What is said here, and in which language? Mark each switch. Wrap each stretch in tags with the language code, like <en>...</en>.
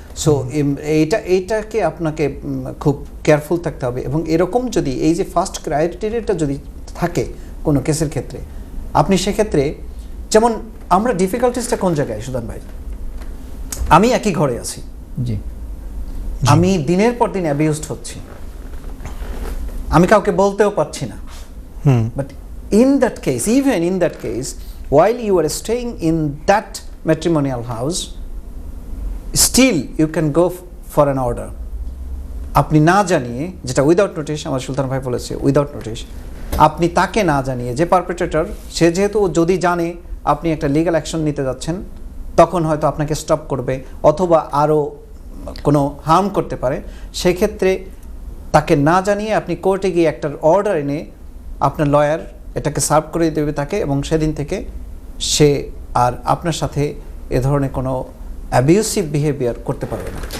<bn>So এইটাকে আপনাকে খুব কেয়ারফুল থাকতে হবে। এবং এরকম যদি এই যে ফার্স্ট ক্রাইটেরিয়াটা যদি থাকে কোনো কেসের ক্ষেত্রে, আপনি সেক্ষেত্রে যেমন আমরা ডিফিকাল্টিসটা কোন জায়গায় সুদান ভাই, আমি একই ঘরে আছি, জি, আমি দিনের পর দিন অ্যাবিউজড হচ্ছি, আমি কাউকে বলতেও পারছি না, but</bn> <en>in that case, even in that case, while you are staying in that matrimonial house, still you can go for an order.</en> <bn>আপনি না জানিয়ে, যেটা উইদাউট নোটিশ, আমার সুলতান ভাই বলেছে উইদাউট নোটিশ, আপনি তাকে না জানিয়ে, যে পারপেট্রেটর সে যেহেতু যদি জানে আপনি একটা লিগ্যাল অ্যাকশন নিতে যাচ্ছেন, তখন হয়তো আপনাকে স্টপ করবে অথবা আরও কোনো হার্ম করতে পারে, সেক্ষেত্রে তাকে না জানিয়ে আপনি কোর্টে গিয়ে একটা অর্ডার এনে আপনার লয়ার এটাকে সার্ভ করে দেবে তাকে, এবং সেদিন থেকে সে আর আপনার সাথে এ ধরনের কোনো অ্যাবিউসিভ বিহেভিয়ার করতে পারবে না।</bn>